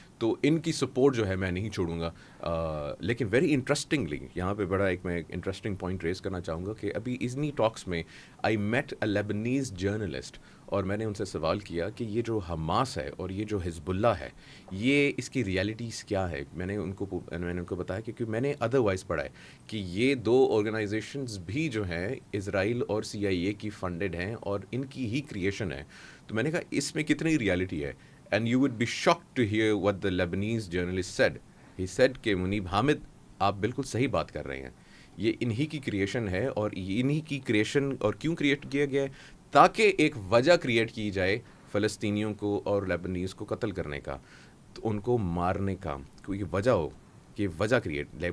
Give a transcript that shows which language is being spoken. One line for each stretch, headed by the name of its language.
Urdu: تو ان کی سپورٹ جو ہے میں نہیں چھوڑوں گا. لیکن ویری انٹرسٹنگلی یہاں پہ بڑا ایک میں انٹرسٹنگ پوائنٹ ریز کرنا چاہوں گا کہ ابھی اتنی ٹاکس میں
English: I met a Lebanese journalist,
Urdu: اور میں نے ان سے سوال کیا کہ یہ جو حماس ہے اور یہ جو حزب اللہ ہے یہ اس کی ریالٹیز کیا ہے. میں نے ان کو بتایا کیونکہ میں نے ادروائز پڑھا ہے کہ یہ دو آرگنائزیشنز بھی جو ہیں اسرائیل اور سی آئی اے کی فنڈڈ ہیں اور ان کی ہی کریشن ہے. تو میں نے کہا اس میں کتنی ریالٹی ہے.
English: And you would be shocked to hear what the Lebanese journalist said. He said
Urdu: کہ منیب حامد آپ بالکل صحیح بات کر رہے ہیں, یہ انہی کی کریشن ہے, اور انہی کی کریشن اور کیوں کریٹ کیا گیا ہے تاکہ ایک وجہ کریٹ کی جائے فلسطینیوں کو اور لیبنیز کو قتل کرنے کا, تو ان کو مارنے کا کوئی وجہ ہو, کہ وجہ کریٹ.